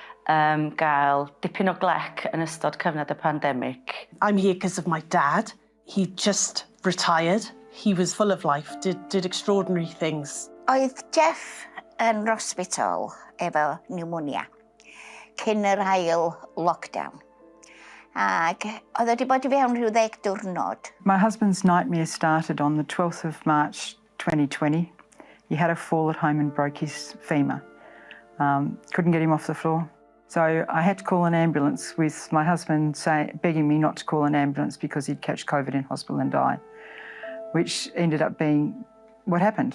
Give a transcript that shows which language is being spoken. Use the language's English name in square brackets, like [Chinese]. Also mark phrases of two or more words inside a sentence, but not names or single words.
[Welsh] gael dipyn o glec yn ystod cyfnod y pandemig. [English] I'm here because of my dad. He just retired. He was full of life, did extraordinary things. [Welsh] Oedd Jeff yn hospital efo pneumonia cyn yr ail lockdown. Ac oedd wedi bod I fewn rhyw 10 diwrnod. [English] My husband's nightmare started on the 12th of March 2020. He had a fall at home and broke his femur. Couldn't get him off the floor. So I had to call an ambulance, with my husband begging me not to call an ambulance because he'd catch COVID in hospital and die, which ended up being what happened.